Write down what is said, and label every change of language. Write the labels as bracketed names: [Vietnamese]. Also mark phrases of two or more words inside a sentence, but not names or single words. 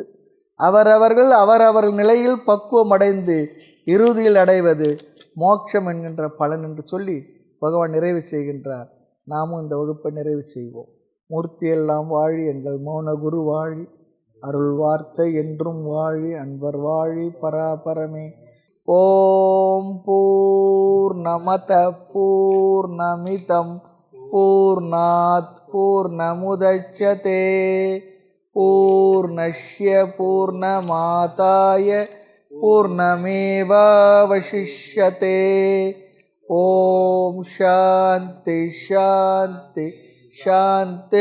[Tamil] அவரவர்கள் நிலையில் பக்குவம் அடைந்து இறுதியில் அடைவது மோட்சம் என்கின்ற பலன் என்று சொல்லி பகவான் நிறைவு செய்கின்றார். நாமும் இந்த வகுப்பை நிறைவு செய்வோம். மூர்த்தியெல்லாம் வாழி, எங்கள் மௌன குரு வாழி, அருள் வார்த்தை என்றும் வாழி, அன்பர் வாழி, பராபரமே. [Sanskrit] ओम् पूर्णमदः पूर्णमिदम् पूर्णात् पूर्णमुदच्यते पूर्णस्य पूर्णमादाय पूर्णमेवावशिष्यते. ओम् शान्ति शान्ति शान्ति.